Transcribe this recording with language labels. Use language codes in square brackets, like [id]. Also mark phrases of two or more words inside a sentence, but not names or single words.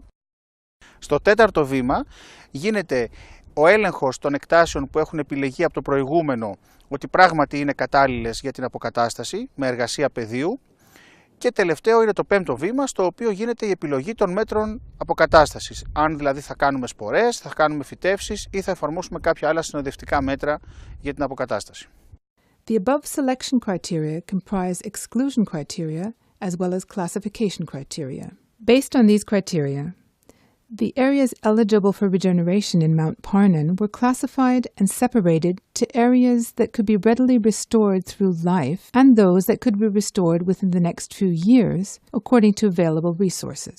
[el] Στο τέταρτο βήμα γίνεται ο έλεγχος των εκτάσεων που έχουν επιλεγεί από το προηγούμενο ότι πράγματι είναι κατάλληλες για την αποκατάσταση με εργασία πεδίου. Και τελευταίο είναι το πέμπτο βήμα, στο οποίο γίνεται η επιλογή των μέτρων αποκατάστασης. Αν δηλαδή θα κάνουμε σπορές, θα κάνουμε φυτεύσεις ή θα εφαρμόσουμε κάποια άλλα συνοδευτικά μέτρα για την αποκατάσταση. [en] The above selection criteria comprise exclusion criteria as well as classification criteria. Based on these criteria, the areas eligible for regeneration in Mount Parnon were classified and separated to areas that could be readily restored through LIFE and those that could be restored within the next few years according to available resources.